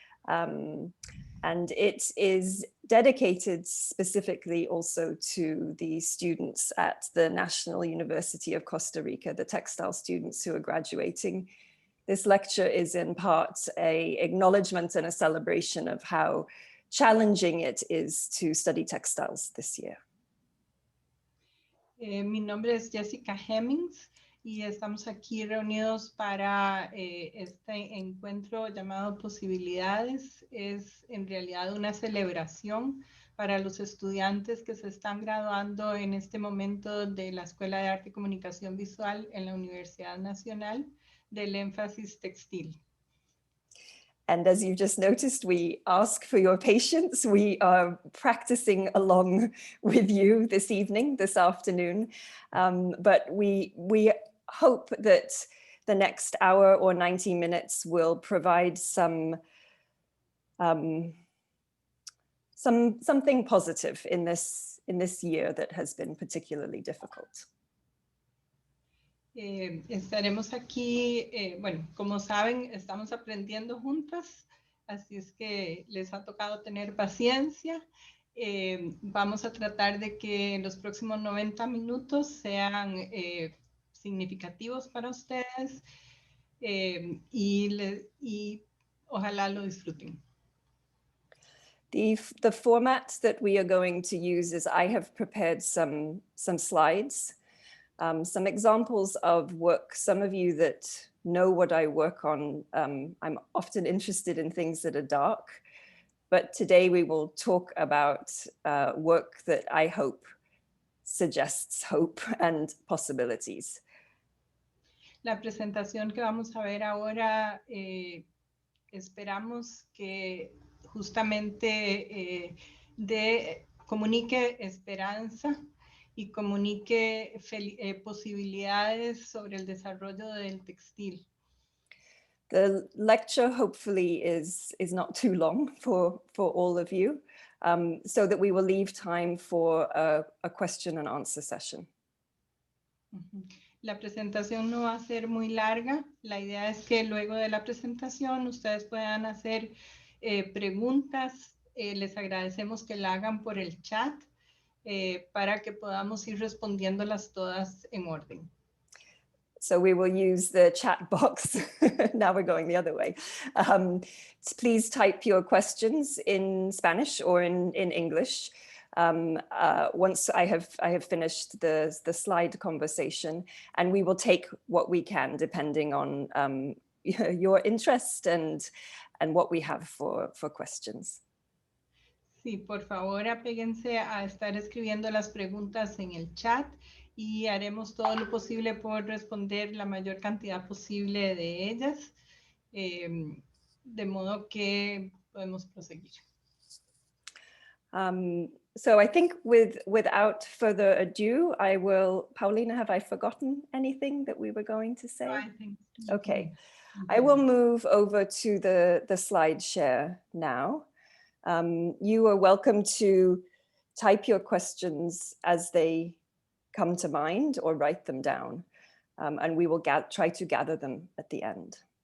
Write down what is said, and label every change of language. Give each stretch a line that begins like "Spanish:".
English: And it is dedicated specifically also to the students at the National University of Costa Rica, the textile students who are graduating. This lecture is in part an acknowledgement and a celebration of how challenging it is to study textiles this year.
Spanish: Mi nombre es Jessica Hemmings y estamos aquí reunidos para este encuentro llamado Posibilidades. Es en realidad una celebración para los estudiantes que se están graduando en este momento de la Escuela de Arte y Comunicación Visual en la Universidad Nacional del énfasis textil.
English: And as you just noticed, we ask for your patience. We are practicing along with you this evening, this afternoon. But we hope that the next hour or 90 minutes will provide something positive in this year that has been particularly difficult.
Spanish: Estaremos aquí, bueno, como saben, estamos aprendiendo juntas, así es que les ha tocado tener paciencia. Vamos a tratar de que los próximos 90 minutos sean significativos para ustedes y ojalá lo disfruten.
English: The format that we are going to use is I have prepared some slides. Some examples of work. Some of you that know what I work on, I'm often interested in things that are dark, but today we will talk about work that I hope suggests hope and possibilities.
Spanish: La presentación que vamos a ver ahora, esperamos que justamente comunique esperanza y comunique posibilidades sobre el desarrollo del textil.
English: The lecture hopefully is not too long for all of you, so that we will leave time for a question and answer session.
Spanish: La presentación no va a ser muy larga. La idea es que luego de la presentación ustedes puedan hacer preguntas. Les agradecemos que la hagan por el chat. Para que podamos ir respondiéndolas todas en orden.
English: So we will use the chat box. Now we're going the other way. Please type your questions in Spanish or in English. Once I have finished the slide conversation, and we will take what we can depending on your interest and what we have for questions.
Spanish: Sí, por favor, apéguense a estar escribiendo las preguntas en el chat y haremos todo lo posible por responder la mayor cantidad posible de ellas, de modo que podemos proseguir.
English: So I think without further ado, I will, Paulina, have I forgotten anything that we were going to say? No, I think okay. I will move over to the slide share now. You are welcome to type your questions as they come to mind or write them down, and we will try to gather them at the end.